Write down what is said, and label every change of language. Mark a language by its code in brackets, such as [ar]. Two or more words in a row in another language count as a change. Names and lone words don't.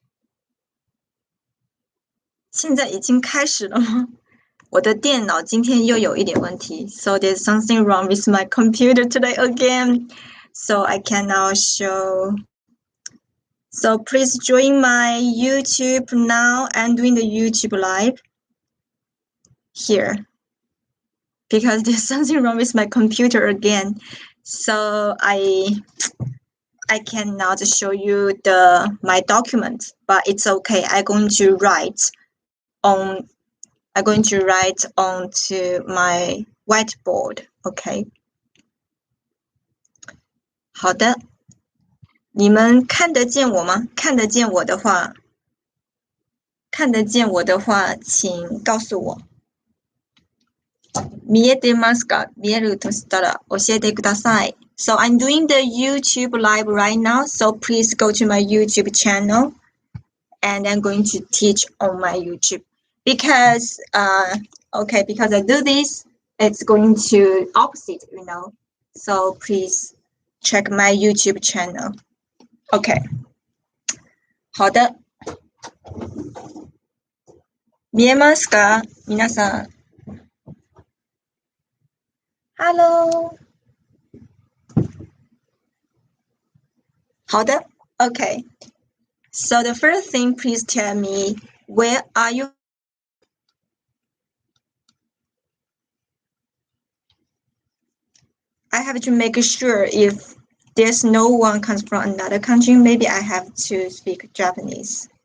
[zh] 现在已经开始了吗？我的电脑今天又有一点问题 ， [en] so there's something wrong with my computer today again. So I can now show. So please join my YouTube now. I'm doing the YouTube live here because there's something wrong with my computer again. So I cannot show you my document, but it's okay. I'm going to write onto my whiteboard. [zh] Okay. 好的，你们看得见我吗？看得见我的话，请告诉我。 [ja] 見えてますか？見えるとしたら教えてください。 [en] So I'm doing the YouTube live right now, so please go to my YouTube channel, and I'm going to teach on my YouTube because I do this, it's going to opposite, So please check my YouTube channel. [zh] Okay. 好的。 [ja] 見えますか？皆さん。Hello. [zh] 好的 Okay. [en] So the first thing, please tell me, where are you? I have to make sure if there's no one comes from another country, maybe I have to speak Japanese.